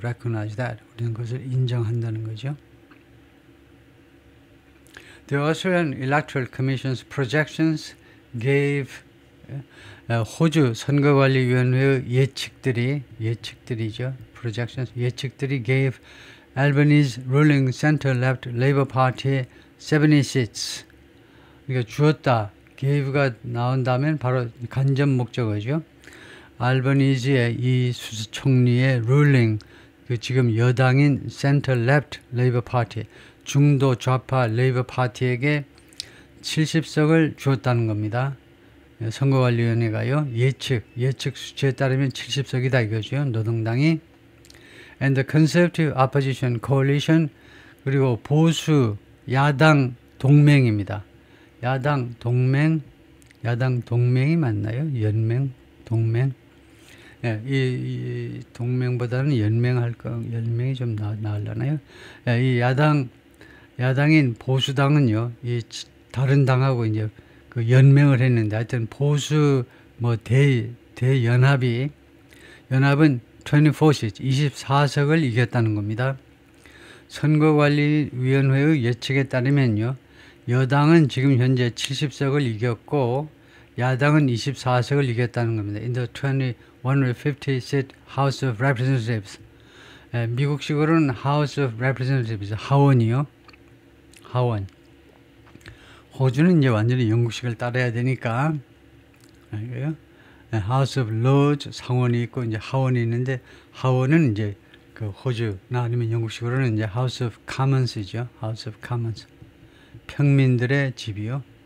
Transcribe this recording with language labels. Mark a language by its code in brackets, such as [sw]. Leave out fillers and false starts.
[en] recognize that. [ko] 우리는 그것을 인정한다는 거죠. [en] The Australian Electoral Commission's projections gave [ko] 호주 선거관리위원회의 예측들이죠. [en] projections, 예측들이 gave Albanese ruling center-left Labour Party 70 seats. [ko] 그러니까 주었다. gave가 나온 다음엔 바로 간접 목적어죠. 알버니지의 이 총리의 ruling, 그 지금 여당인 [en] center-left Labour Party, [ko] 중도 좌파 레이버 파티에게 70석을 주었다는 겁니다. 선거관리위원회가요. 예측 수치에 따르면 70석이다 이거죠. 노동당이. [en] And the Conservative Opposition Coalition, [ko] 그리고 보수 야당 동맹입니다. 야당 동맹이 맞나요? 연맹, 동맹. 예, 이 동맹보다는 연맹이 좀 나으려나요? 예, 이 야당인 보수당은요, 이 다른 당하고 이제 그 연맹을 했는데, 하여튼 보수 뭐 연합은 [en] 24 seats, [ko] 24석을 이겼다는 겁니다. 선거관리위원회의 예측에 따르면요, 여당은 지금 현재 70석을 이겼고 야당은 24석을 이겼다는 겁니다. [en] In the 2150 seat House of Representatives. [ko] 미국식으로는 House of Representatives, 하원이요. 하원. 호주는 이제 완전히 영국식을 따라야 되니까, House of Lords 상원이 있고 이제 하원이 있는데, 하원은 이제 그 호주나 아니면 영국식으로는 이제 House of Commons이죠. [en] House of Commons. [ko] 평민들의 집이요.